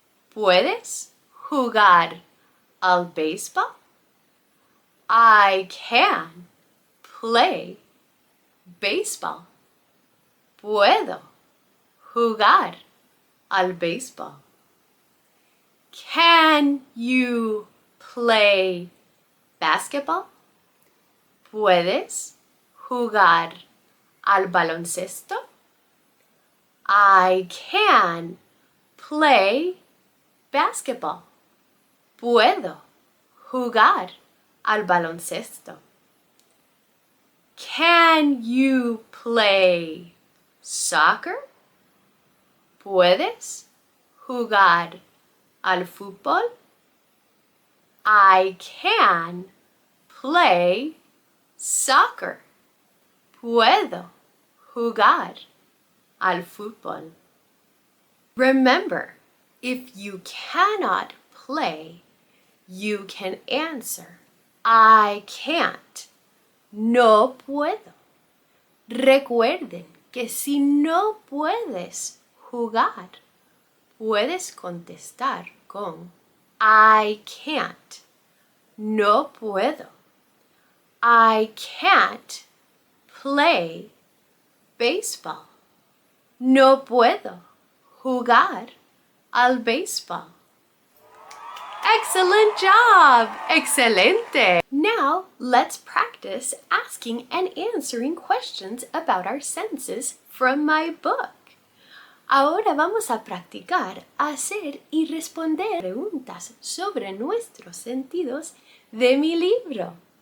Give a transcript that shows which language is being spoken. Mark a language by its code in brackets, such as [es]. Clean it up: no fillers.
[es] ¿Puedes jugar al baseball? [en] I can play baseball. [es] Puedo jugar al baseball. [en] Can you play basketball? [es] ¿Puedes jugar al baloncesto? [en] I can play basketball. [es] Puedo jugar al baloncesto. [en] Can you play soccer? [es] ¿Puedes jugar al fútbol? [en] I can play soccer. [es] Puedo jugar al fútbol. [en] Remember, if you cannot play, you can answer, I can't. [es] No puedo. Recuerden que si no puedes jugar, puedes contestar con [en] I can't. [es] No puedo. [en] I can't play baseball. [es] No puedo jugar al baseball. [en] Excellent job! [es] Excelente! [en] Now, let's practice asking and answering questions about our senses from my book. [es] Ahora vamos a practicar hacer y responder preguntas sobre nuestros sentidos de mi libro.